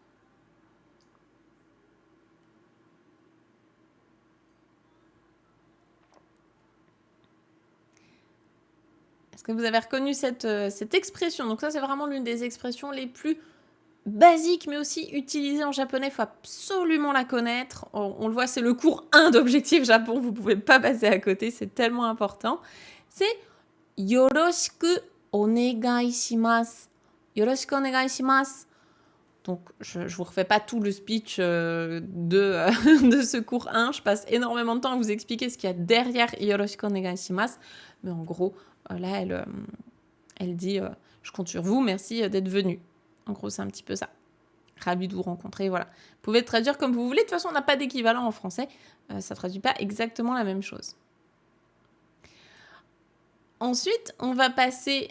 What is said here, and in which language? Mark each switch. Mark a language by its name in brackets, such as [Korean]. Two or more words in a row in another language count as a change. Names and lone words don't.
[French] Est-ce que vous avez reconnu cette expression? Donc ça, c'est vraiment l'une des expressions les plus basiques, mais aussi utilisées en japonais. Il faut absolument la connaître. On le voit, c'est le cours 1 d'Objectif Japon. Vous ne pouvez pas passer à côté, c'est tellement important. C'est « [Japanese] よろしくお願いします ». よろしくお願いします. [French] Donc, je ne vous refais pas tout le speech de ce cours 1. Je passe énormément de temps à vous expliquer ce qu'il y a derrière [Japanese] よろしくお願いします. [French] Mais en gros, là, elle dit je compte sur vous, merci d'être venu. En gros, c'est un petit peu ça. Ravi de vous rencontrer, voilà. Vous pouvez traduire comme vous voulez. De toute façon, on n'a pas d'équivalent en français. Ça ne traduit pas exactement la même chose. Ensuite, on va passer...